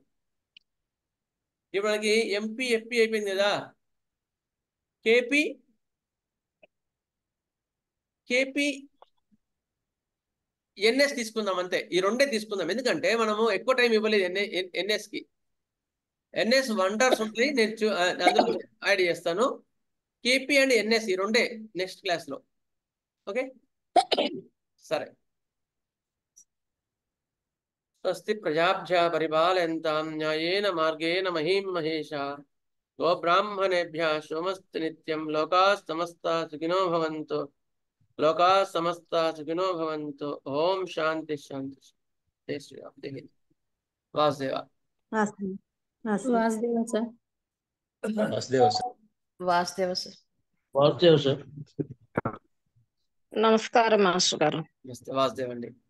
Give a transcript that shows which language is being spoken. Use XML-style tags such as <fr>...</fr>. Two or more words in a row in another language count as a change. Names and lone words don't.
<te>ఇప్పుడు మనకి ఎంపీ ఎఫ్పి అయిపోయింది కదా, కేపీ ఎన్ఎస్ తీసుకుందాం అంతే, ఈ రెండే తీసుకుందాం. ఎందుకంటే మనము ఎక్కువ టైం ఇవ్వలేదు ఎన్ఎస్కి. ఎన్ఎస్ వండర్స్ ఉంటుంది, నేను అందులో యాడ్ చేస్తాను. కేపీ అండ్ ఎన్ఎస్ ఈ రెండే</te> <en>next class.</en> <te>ఓకే, సరే.</te> <sa>స్వస్తి ప్రజాభ్య పరిపాలయంతాం న్యాయేన మార్గేణ మహీం మహేషా గోబ్రాహ్మణేభ్యः శుభమస్తు నిత్యం. లోకాः సమస్తాः సుఖినో భవంతు, లోకాः సమస్తాः సుఖినో భవంతు. ఓం శాంతి శాంతి. జై శ్రీరామ్, జై హింద్.</sa> <te>వాసుదేవ. వాసుదేవ సార్. వాసుదేవ సార్. వాసుదేవ సార్. నమస్కారం మాస్టర్ గారు. వాసుదేవ్ అండి.</te>